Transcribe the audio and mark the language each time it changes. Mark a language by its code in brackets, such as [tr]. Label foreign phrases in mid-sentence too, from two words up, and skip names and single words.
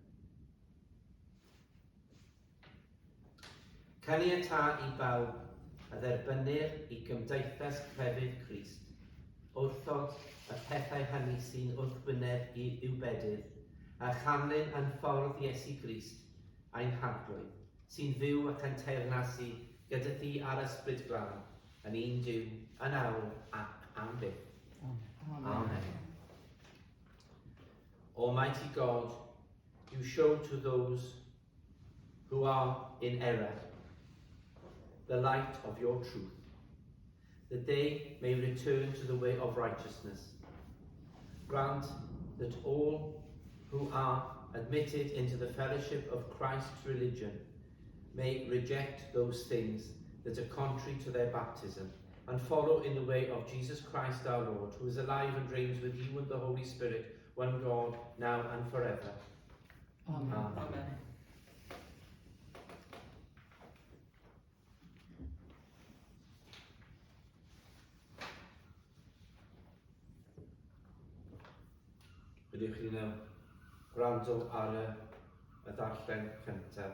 [cy] Caniata i bawb a dderbynir i gymdeithas crefydd Crist, wrthod y pethau hynny sy'n wrthwyneb i'w bedydd, a chanlyn yn ffordd Iesu Grist a'n hardwydd, sy'n fyw ac yn teyrnasu gyda thi ar ysbryd glân, yn un Duw, yn awr ac am byth. Amen. Amen. [en] Almighty God, you show to those who are in error the light of your truth, that they may return to the way of righteousness. Grant that all who are admitted into the fellowship of Christ's religion may reject those things that are contrary to their baptism, and follow in the way of Jesus Christ our Lord, who is alive and reigns with you and the Holy Spirit, one God, now and forever. Amen. Amen. Amen. [cy] Ydych chi now gwrando ar y darllen cyntaf.